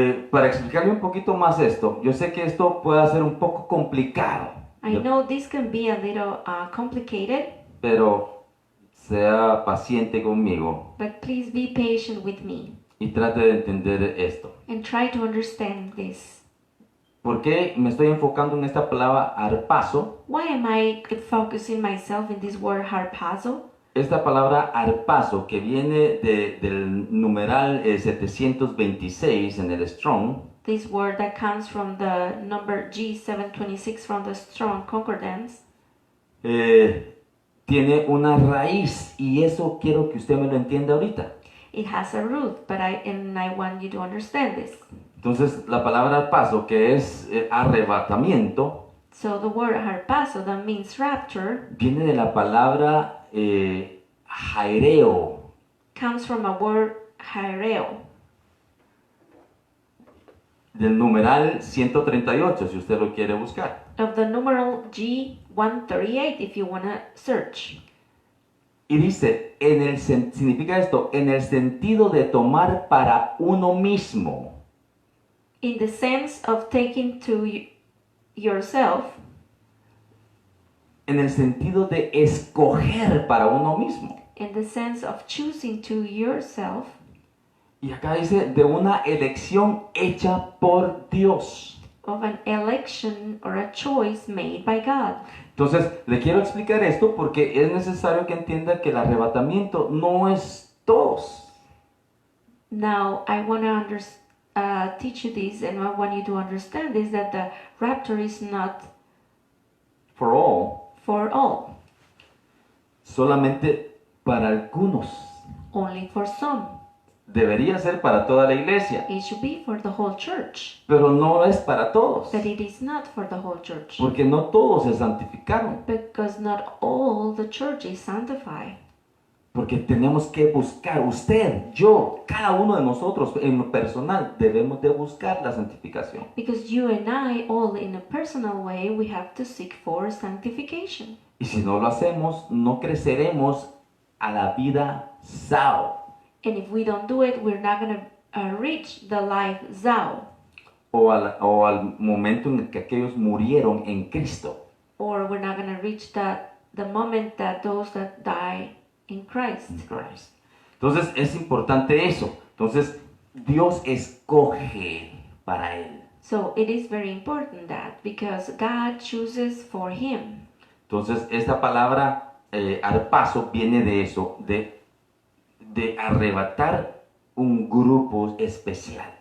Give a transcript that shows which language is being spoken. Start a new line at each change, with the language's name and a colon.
Spanish: Para explicarle un poquito más esto, yo sé que esto puede ser un poco complicado,
English: I know this can be a little complicated,
Spanish: pero sea paciente conmigo
English: but please be patient with me
Spanish: y trate de entender esto.
English: and try to understand this.
Spanish: ¿Por qué me estoy enfocando en esta palabra arpazo?
English: Why am I focusing myself in this word harpazo?
Spanish: Esta palabra arpazo, que viene del numeral 726 en el Strong,
English: This word that comes from the number G726 from the Strong Concordance,
Spanish: tiene una raíz, y eso quiero que usted me lo entienda ahorita.
English: it has a root, but I want you to understand this.
Spanish: Entonces, la palabra arpazo, que es arrebatamiento,
English: So the word harpazo, that means rapture,
Spanish: viene de la palabra jaireo,
English: comes from a word haireo,
Spanish: del numeral 138, si usted lo quiere buscar.
English: of the numeral G138 if you want to search.
Spanish: Y dice, significa esto, en el sentido de tomar para uno mismo.
English: In the sense of taking to yourself,
Spanish: En el sentido de escoger para uno mismo.
English: in the sense of choosing to yourself,
Spanish: Y acá dice, de una elección hecha por Dios.
English: of an election or a choice made by God.
Spanish: Entonces, le quiero explicar esto porque es necesario que entienda que el arrebatamiento no es todos.
English: Now, I want to teach you this, and I want you to understand this, that the rapture is not For all. for all,
Spanish: Solamente para algunos.
English: only for some.
Spanish: Debería ser para toda la iglesia,
English: It should be for the whole church,
Spanish: pero no es para todos.
English: but it is not for the whole church.
Spanish: Porque no todos se santificaron.
English: Because not all the church is sanctified.
Spanish: Porque tenemos que buscar, usted, yo, cada uno de nosotros en lo personal, debemos de buscar la santificación.
English: Because you and I, all in a personal way, we have to seek for sanctification.
Spanish: Y si no lo hacemos, no creceremos a la vida Sao.
English: And if we don't do it, we're not going to reach the life Zao.
Spanish: O al momento en que aquellos murieron en Cristo.
English: Or we're not going to reach the moment that those that die in Christ. Christ.
Spanish: Entonces es importante eso. Entonces Dios escoge para él.
English: So it is very important that, because God chooses for him.
Spanish: Entonces esta palabra arpazo viene de eso, de arrebatar un grupo especial.